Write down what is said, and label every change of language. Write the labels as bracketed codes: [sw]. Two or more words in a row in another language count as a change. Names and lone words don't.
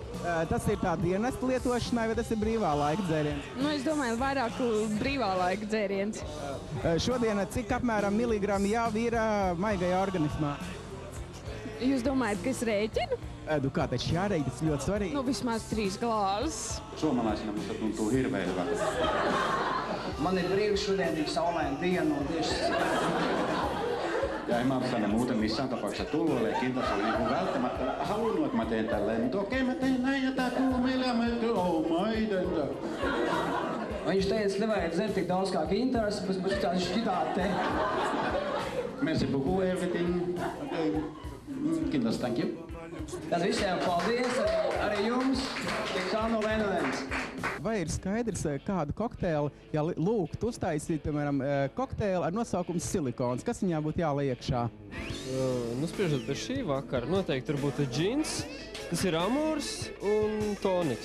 [lv] Tas ir tā dienesta lietošanai, vai tas ir brīvā laika dzēriens? Es domāju, vairāk brīvā laika dzēriens. Šodien cik apmēram miligramu jau ir maigajā organismā? Jūs domājat, ka es rēķinu? Kā taču jārēķina, tas ļoti svarīgi. Vismaz 3 glāzes. [fi] Suomalaisina musta tuntuu hirveän hyvältä. [lv] Man ir brīvi šodien tik saulaina diena un tieši... [fi] Ja en mä ole tänne muuten missään tapauksessa tullut, eli Kintas oli niin välttämättä halunnut, että mä teen tälleen, mutta okei, mä teen näin ja tää kuuluu meille ja mä maitentä. [lv] Viņš teica, nevajag dzert tik daudz kā Kintars, bet tāds šķidāt te. [fr] Merci beaucoup, everything. [en] Okay. Kintas, thank you. [lv] Tad visiem paldies, arī jums, Tiksāno Lenonens. Vai ir skaidrs, kādu kokteili, ja lūgt uztaisīt, piemēram, kokteili ar nosaukumu silikons, kas viņā būtu jāliek iekšā? Spriežot pēc šī vakara, noteikti tur būtu džins, tas ir amūrs un toniks.